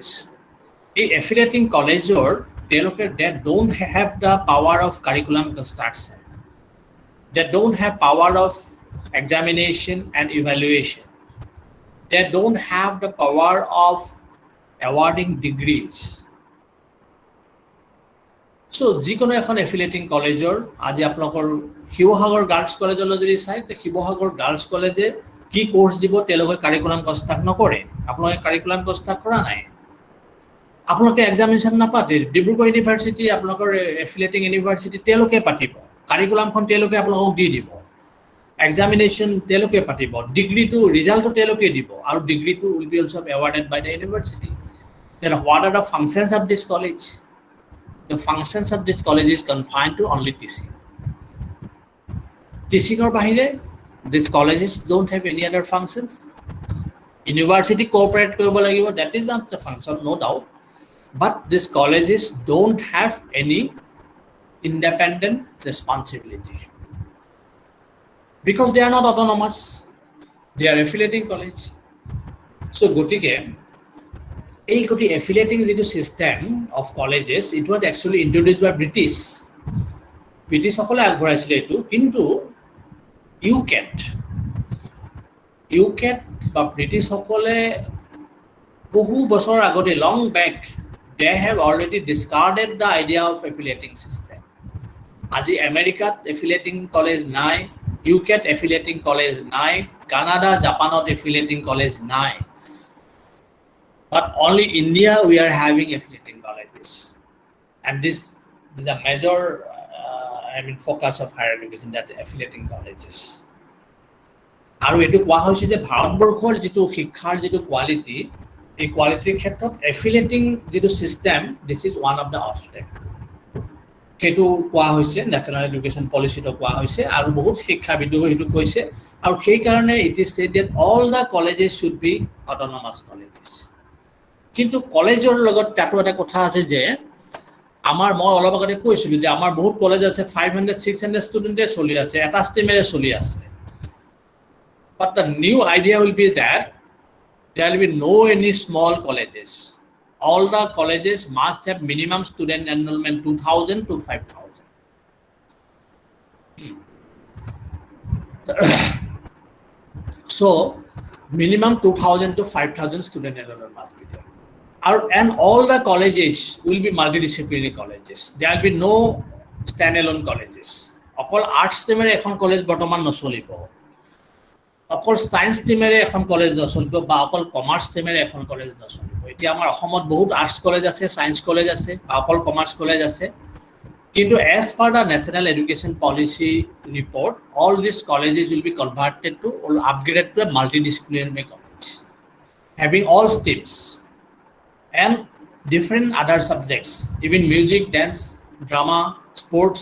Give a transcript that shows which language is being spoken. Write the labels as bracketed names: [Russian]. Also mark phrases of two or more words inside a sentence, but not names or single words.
[English] A affiliating college they don't have the power of curriculum construction. They don't have power of examination and evaluation. They don't have the power of awarding degrees. [Assamese] সো যিকোনো এখন এফিলিয়েটিং কলেজৰ আজি আপোনালোকৰ শিৱসাগৰ গাৰ্লছ কলেজলৈ যদি চাই তে শিৱসাগৰ গাৰ্লছ কলেজে কি কোৰ্চ দিব তেওঁলোকে [English] curriculum construct [Assamese] নকৰে আপোনালোকে [English] curriculum construct [Assamese] কৰা নাই আপোনালোকে এক্সামিনেশ্যন নাপাতে ডিব্ৰুগড় ইউনিভাৰ্চিটি আপোনালোকৰ [English] affiliating university [Assamese] তেওঁলোকে পাতিব কাৰিকুলামখন তেওঁলোকে আপোনালোকক দি দিব এক্সামিনেশ্যন তেওঁলোকে পাতিব ডিগ্ৰীটো ৰিজাল্টটো তেওঁলোকে দিব আৰু ডিগ্ৰীটো [English] will be also awarded by the university then what are the functions of this college The functions of this college is confined to only teaching. Teaching or bahire, these colleges don't have any other functions. University cooperate [Assamese] কৰিব লাগিব, [English] that is not the function, no doubt. But these colleges don't have any independent responsibility. Because they are not autonomous, they are affiliating college. So [Assamese] গতিকে, এই গতি [English] এফিলিয়েটিং যিটো system of colleges it was actually introduced by [Assamese] ব্ৰিটিছসকলে আগবঢ়াইছিলে এইটো কিন্তু ইউকেট বা ব্ৰিটিছসকলে বহু বছৰ আগতে [English] long back they have already discarded the idea of affiliating system [Assamese] আজি আমেৰিকাত এফিলিয়েটিং কলেজ নাই ইউকেট এফিলিয়েটিং কলেজ নাই কানাডা জাপানত এফিলিয়েটিং কলেজ নাই [English] But only India we are having affiliating colleges, and this is a major, focus of higher education. That's affiliating colleges. [Assamese] আৰু এইটো কোৱা হৈছে যে ভাৰতবৰ্ষৰ যিটো শিক্ষাৰ যিটো কোৱালিটি এই কোৱালিটিৰ ক্ষেত্ৰত এফিলিয়েটিং যিটো চিষ্টেম [English] this is one of the obstacle [Assamese] সেইটো কোৱা হৈছে [English] national education policy [Assamese] কোৱা হৈছে আৰু বহুত শিক্ষাবিদো সেইটো কৈছে আৰু সেইকাৰণে [English] it is said that all the colleges should be autonomous colleges [Assamese] কিন্তু কলেজৰ লগত তাতো এটা কথা আছে যে আমাৰ মই অলপ আগতে কৈছিলোঁ যে আমাৰ বহুত কলেজ আছে 500-600 ষ্টুডেণ্টে চলি আছে [English] এটা ষ্ট্ৰীমেৰে চলি আছে but the new idea will be that there will be no any small colleges all the colleges must have minimum student enrollment 2,000 to 5,000 so minimum 2,000 to 5,000 student enrollment must be there and all the colleges will be multidisciplinary colleges there will be no standalone colleges [Assamese] অকল আৰ্টছ ষ্ট্ৰীমেৰে এখন কলেজ বৰ্তমান নচলিব অকল সায়েন্স ষ্ট্ৰীমেৰে এখন কলেজ নচলিব বা অকল কমাৰ্চ ষ্ট্ৰীমেৰে এখন কলেজ নচলিব এতিয়া আমাৰ অসমত বহুত আৰ্টছ কলেজ আছে সায়েন্স কলেজ আছে বা অকল কমাৰ্চ কলেজ আছে কিন্তু [English] as per the national education policy report all these colleges will be converted to or upgraded to a multidisciplinary college having all streams and different other subjects even music dance drama sports